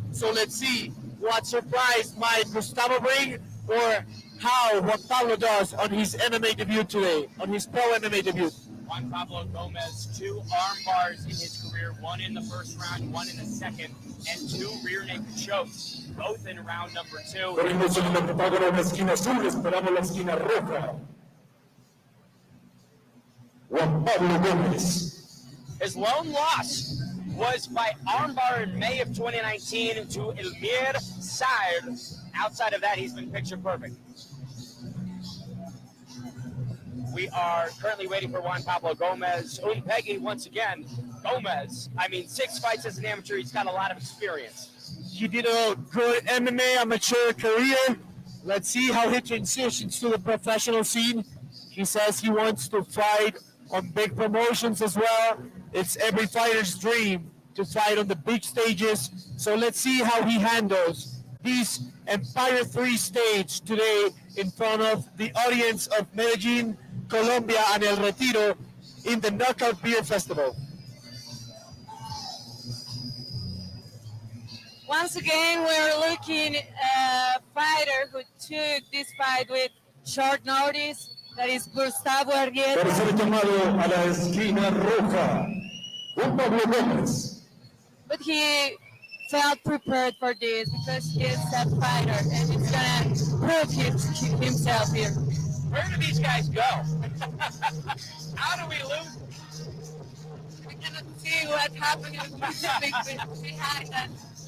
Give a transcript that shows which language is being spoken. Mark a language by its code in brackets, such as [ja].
[en] So let's see what surprise might Gustavo bring, or how Juan Pablo does on his MMA debut today, on his pro MMA debut. Juan Pablo Gomez, 2 arm bars in his career, 1 in the first round, 1 in the second, and 2 rear naked chokes, both in round number 2. [es] Corrimos en el octágono en la esquina azul, esperamos la esquina roja. Juan Pablo Gomez. [en] His lone loss was by armbar in May of 2019 to Elmir Said. Outside of that, he's been picture perfect. We are currently waiting for Juan Pablo Gomez. Peggy, once again, Gomez. 6 fights as an amateur. He's got a lot of experience. He did a good MMA amateur career. Let's see how he transitions to the professional scene. He says he wants to fight on big promotions as well. It's every fighter's dream to fight on the big stages. So let's see how he handles this Empire III stage today in front of the audience of Medellin, Colombia, and El Retiro in the Knockout Beer Festival. Once again, we're looking at a fighter who took this fight with short notice. That is Gustavo Arrieta. [es] Tercer llamado a la esquina roja. Juan Pablo Gomez. [en] But he felt prepared for this because he's a fighter and he's gonna prove himself here. Where do these guys go? How do we lose? We cannot see what's happening behind us.